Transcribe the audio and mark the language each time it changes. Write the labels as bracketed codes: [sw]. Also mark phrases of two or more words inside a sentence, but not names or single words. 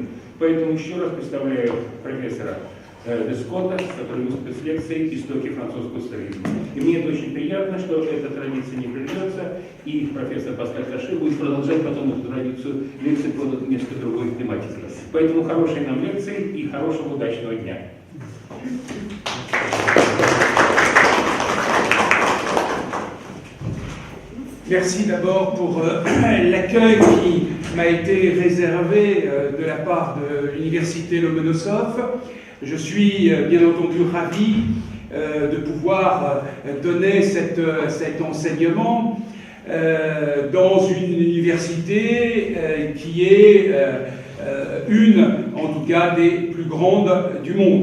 [ru] Поэтому еще раз представляю профессора де Скотта, который выступит с лекцией «Истоки французского социализма». И мне это очень приятно, что эта традиция не прервется, и профессор Паскаль Каше будет продолжать потом эту традицию лекций по несколько другой тематике. Поэтому хорошей нам лекции и хорошего удачного дня. [fr] Merci d'abord pour l'accueil qui m'a été réservé de la part de l'Université Lomonosov. Je suis bien entendu ravi de pouvoir donner cet enseignement dans une université qui est une, en tout cas, des plus grandes du monde.